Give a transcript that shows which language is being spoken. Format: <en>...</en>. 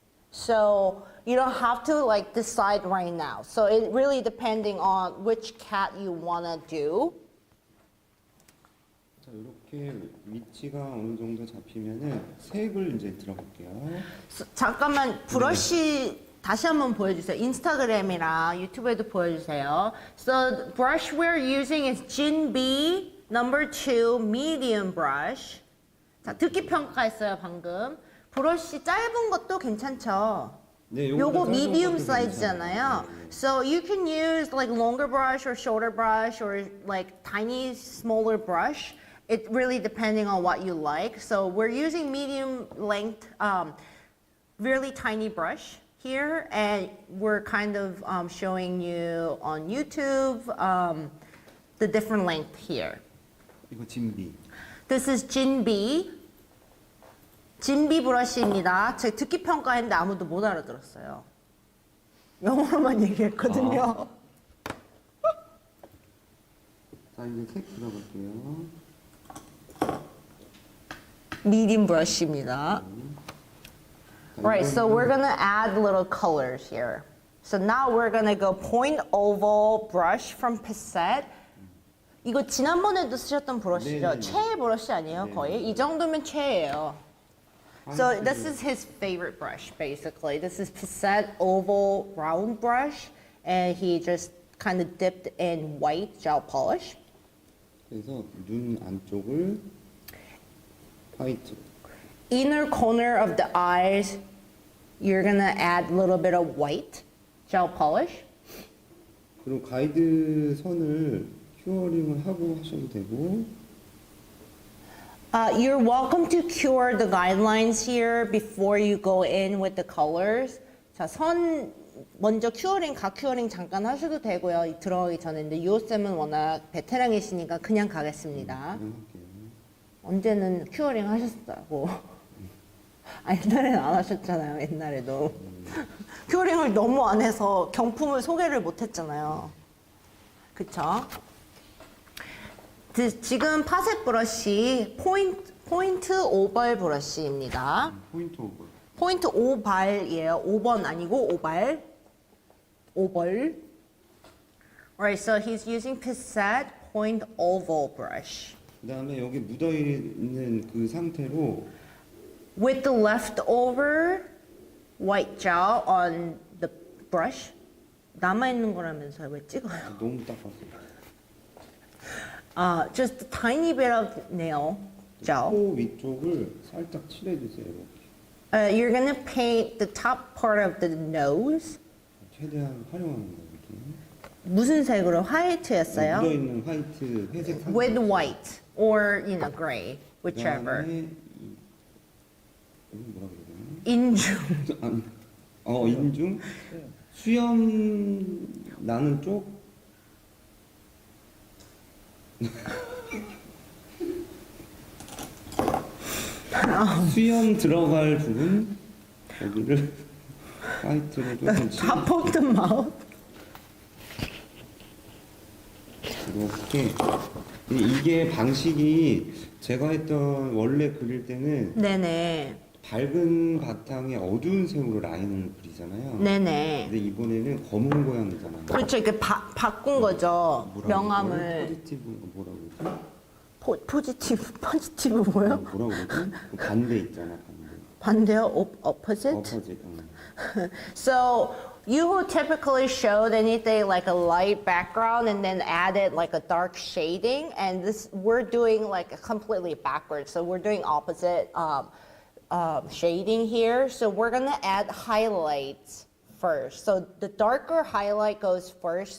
<en>So you don't have to like decide right now. So it really depending on which cat you wanna do.</en> <ko>자, 이렇게 위치가 어느 정도 잡히면은 색을 이제 들어볼게요. 잠깐만 브러쉬 다시 한번 보여주세요. 인스타그램이랑 유튜브에도 보여주세요.</ko> <en>So the brush we're using is Jin B number 2 medium brush.</en> <ko>자, 듣기 평가했어요 방금. 브러쉬 짧은 것도 괜찮죠. 네, 요거 짧은</ko> <en>medium</en> <ko>것도 사이즈잖아요. 괜찮아요.</ko> <en>So you can use like longer brush or shorter brush or like tiny smaller brush. It really depending on what you like. So we're using medium length, really tiny brush here, and we're kind of showing you on YouTube the different length here.</en> <ko>이거 진비.</ko> <en>This is Jinbi.</en> <ko>진비 브러쉬입니다. 제가 듣기 평가했는데 아무도 못 알아들었어요. 영어로만 얘기했거든요. 자, 이제 색 들어볼게요. 미디움 브러쉬입니다.</ko> <en>Right, so we're gonna add little colors here. So now we're gonna go point oval brush from Pissette.</en> <ko>이거 지난번에도 쓰셨던 브러쉬죠? 네네네. 최애 브러쉬 아니에요, 네. 거의? 이 정도면 최애예요.</ko> <en>So this is his favorite brush, basically. This is Pissette oval round brush, and he just kind of dipped in white gel polish.</en> <ko>그래서 눈 안쪽을 화이트.</ko> <en>Inner corner of the eyes, you're gonna add a little bit of white gel polish.</en> <ko>그리고 가이드 선을 큐어링을 하고 하셔도 되고.</ko> <en>You're welcome to cure the guidelines here before you go in with the colors.</en> <ko>자, 선 먼저 각 큐어링 잠깐 하셔도 되고요. 들어가기 전에. 근데 유호쌤은 워낙 베테랑이시니까 그냥 가겠습니다. 할게요. 언제는 큐어링 하셨다고. 아, 옛날에는 안 하셨잖아요. 옛날에도. 큐어링을 너무 안 해서 경품을 소개를 못 했잖아요. 그쵸? 지금 파셋 브러쉬 포인트 오벌 브러쉬입니다. 포인트 오버. 포인트 오발이에요. 5번 아니고 오발. 오벌.</ko> <en>Alright, so he's using Pissette point oval brush.</en> <ko>그다음에 여기 묻어 있는 그 상태로</ko> <en>With the leftover white gel on the brush.</en> <ko>남아있는 거라면서요. 왜 찍어요? 너무 닦았어요.</ko> <en>Just a tiny bit of nail gel.</en> <ko>코 위쪽을 살짝 칠해주세요.</ko> <en>You're gonna paint the top part of the nose.</en> <ko>최대한 활용하는 거 이렇게. 무슨 색으로? 화이트였어요? 묻어 있는 화이트, 회색 상태.</ko> <en>With white or gray, whichever.</en> <ko>그다음에 여기 뭐라 그래야 되나? 인중. 아니, 인중 수염 나는 쪽. 수염 들어갈 부분 여기를 화이트로 조금</ko> <en>Top of the mouth.</en> <ko>이렇게. 이게 방식이 제가 했던 원래 그릴 때는 네네. 밝은 바탕에 어두운 색으로 라인을 그리잖아요. 네네. 근데 이번에는 검은 고양이잖아요. 그렇죠. 이렇게 바꾼 거죠. 뭐라고 명암을. 그러죠? 포지티브 뭐라고 그러지? 포지티브 뭐요? 뭐라고 그러지? 그 반대 있잖아, 반대. 반대요?</ko> <en>Opposite? opposite. So you would typically show anything like a light background and then added like a dark shading, and this we're doing like a completely backwards. So we're doing opposite shading here. So we're gonna add highlights first. So the darker highlight goes first.</en>